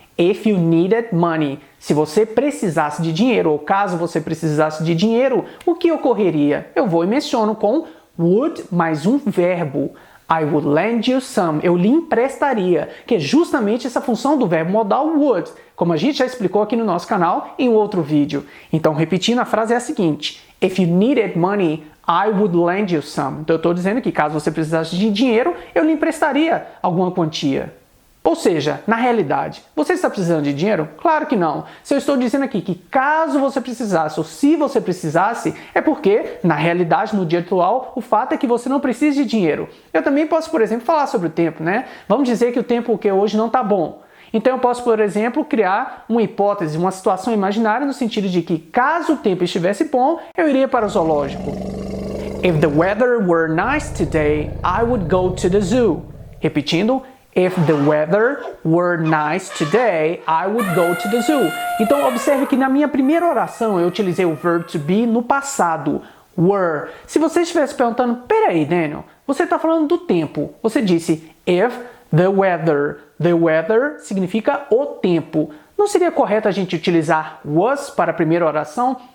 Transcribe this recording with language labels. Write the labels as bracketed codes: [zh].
[pt] If you needed money. Se você precisasse de dinheiro, ou caso você precisasse de dinheiro, o que ocorreria? Eu vou e menciono com would mais um verbo. I would lend you some. Eu lhe emprestaria, que é justamente essa função do verbo modal would, como a gente já explicou aqui no nosso canal em outro vídeo. Então, repetindo, a frase é a seguinte. [en] If you needed money, I would lend you some. [pt] Então eu estou dizendo que caso você precisasse de dinheiro, eu lhe emprestaria alguma quantia. Ou seja, na realidade, você está precisando de dinheiro? Claro que não. Se eu estou dizendo aqui que caso você precisasse ou se você precisasse, é porque, na realidade, no dia atual, o fato é que você não precisa de dinheiro. Eu também posso, por exemplo, falar sobre o tempo, né? Vamos dizer que o tempo que hoje não está bom. Então eu posso, por exemplo, criar uma hipótese, uma situação imaginária no sentido de que caso o tempo estivesse bom, eu iria para o zoológico. [en] If the weather were nice today, I would go to the zoo. Repetindo, if the weather were nice today, I would go to the zoo. [pt] Então observe que na minha primeira oração eu utilizei o verb to be no passado, were. Se você estivesse perguntando, peraí, Daniel, você está falando do tempo. Você disse if the weather. The weather significa o tempo. Não seria correto a gente utilizar was para a primeira oração?